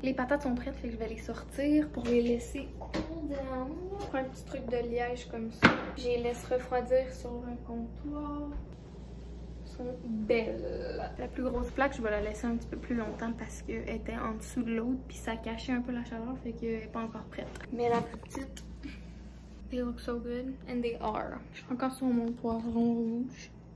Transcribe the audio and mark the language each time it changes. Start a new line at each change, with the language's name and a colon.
French: Les patates sont prêtes, fait que je vais les sortir pour les laisser
English: cool down.
French: Je prends un petit truc de liège comme ça. Je les laisse refroidir sur un comptoir. Elles sont belles. La plus grosse plaque, je vais la laisser un petit peu plus longtemps parce qu'elle était en dessous de l'autre, puis ça cachait un peu la chaleur, fait qu'elle n'est pas encore prête. Mais la plus petite,
English: they look so good, and they are.
French: Je suis encore sur mon poivron rouge.